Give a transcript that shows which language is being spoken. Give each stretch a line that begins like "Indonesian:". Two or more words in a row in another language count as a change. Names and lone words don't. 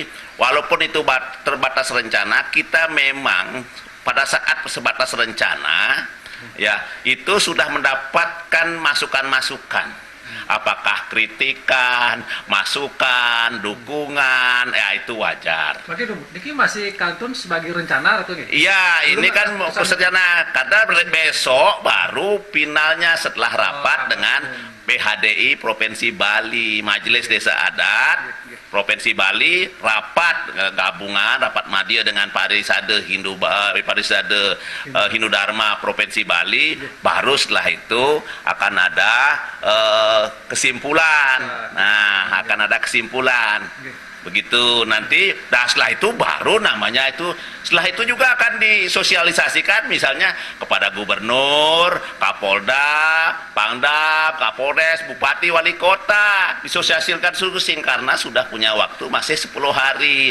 Indonesian: Walaupun itu terbatas rencana, kita memang pada saat sebatas rencana, ya, itu sudah mendapatkan masukan-masukan. Apakah kritikan, masukan, dukungan, ya itu wajar. Berarti ini masih kantun sebagai rencana atau ini? Iya, ini kan rencana. Karena besok baru finalnya setelah rapat dengan PHDI Provinsi Bali, Majelis Desa Adat Provinsi Bali, rapat gabungan, rapat madya dengan Parisade Hindu Dharma Provinsi Bali. Baru setelah itu akan ada kesimpulan. Nah, akan ada kesimpulan. Begitu nanti, nah setelah itu baru namanya itu, setelah itu juga akan disosialisasikan misalnya kepada gubernur, kapolda, pangdam, kapolres, bupati, wali kota, disosialisasikan sing karena sudah punya waktu masih 10 hari.